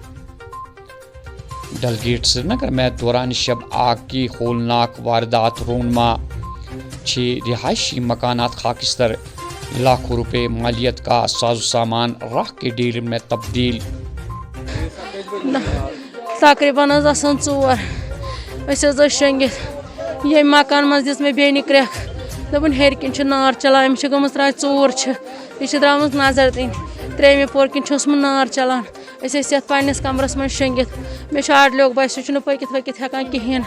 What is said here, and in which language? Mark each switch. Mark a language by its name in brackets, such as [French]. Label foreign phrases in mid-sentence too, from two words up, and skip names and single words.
[Urdu] ڈل گیٹ سری نگر میں دوران شب آگ کی ہولناک واردات رونما. 6 رہائشی مکانات خاکستر. لاکھوں روپے مالیت کا ساز و سامان راکھ کے ڈھیر میں تبدیل. [Kashmiri] تقریباً آسان 4 شنگت. یہ مکان مز دِژ مےٚ بیٚنہِ کرٛٮ۪کھ. دوٚپُن ہیٚرِ کِنۍ چھِ نار چلان. أمِس چھِ گٔمٕژ راتھ 4 چھِ. یہِ چھِ درٛامٕژ نظر دِنۍ. 3مہِ پور کِنۍ چھِ اوسمُت نار چلان. أسۍ ٲسۍ یَتھ پنٛنِس کمرس منٛز شٔنگِتھ. مےٚ چھُ اَڈلیوٚک بچہٕ سُہ چھُنہٕ پٔکِتھ ؤکِتھ ہٮ۪کان کِہیٖنۍ.